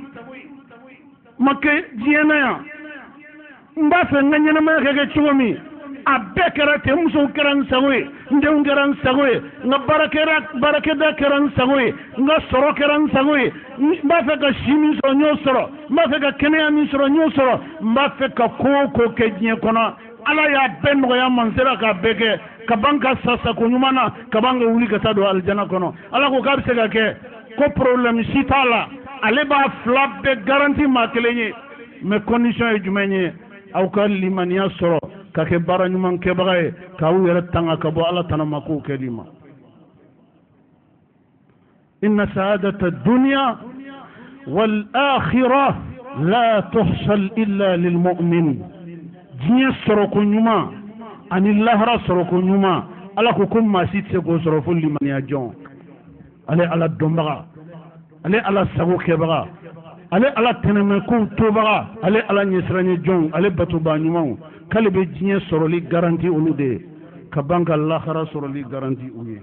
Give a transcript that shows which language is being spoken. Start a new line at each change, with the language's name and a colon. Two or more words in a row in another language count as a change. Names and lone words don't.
Bambara: make jiana ya mba fe nganyana ma kege chugomi a bɛɛ kɛra ten, musow kɛra n sago ye, n denw kɛra n sago ye, n ka baarakɛda kɛra n sago ye, n ka sɔrɔ kɛra n sago ye, n b'a fɛ ka si min sɔrɔ n y'o sɔrɔ, n b'a fɛ ka kɛnɛya min sɔrɔ n y'o sɔrɔ, n b'a fɛ ka ko o ko kɛ diɲɛ kɔnɔ ala y'a bɛɛ nɔgɔya ma n sera k'a bɛɛ kɛ ka ban ka sa sako ɲuman na ka ban ka wuli ka taa don alijana kɔnɔ. Ala ko k'a bɛ se ka kɛ ko problème si t'a la, ale b'a fila bɛɛ garanti maa kelen ye, mais condition ye jumɛn ye? Aw ka limaniya sɔrɔ ka kɛ baara ɲuman kɛbaga ye, k'aw yɛrɛ tanga ka bɔ ala tana ma k'o kɛli ma.
Arabic: إن سعادة الدنيا والآخرة لا تحصل إلا للمؤمن.
Bambara: diɲɛ sɔrɔ ko ɲuman ani lahara sɔrɔ ko ɲuman ala ko maa si tɛ se k'o sɔrɔ fo limaniya jɔn. ale ala dɔnbaga, ale ala sago kɛbaga, ale ala tɛnɛmɛkow tobaga, ale ala ɲɛsiranɲɛ jɔn, ale batoba ɲumanw, k'ale bɛ diɲɛ sɔrɔli garanti olu de ye ka ban ka lahara sɔrɔli garanti u ye.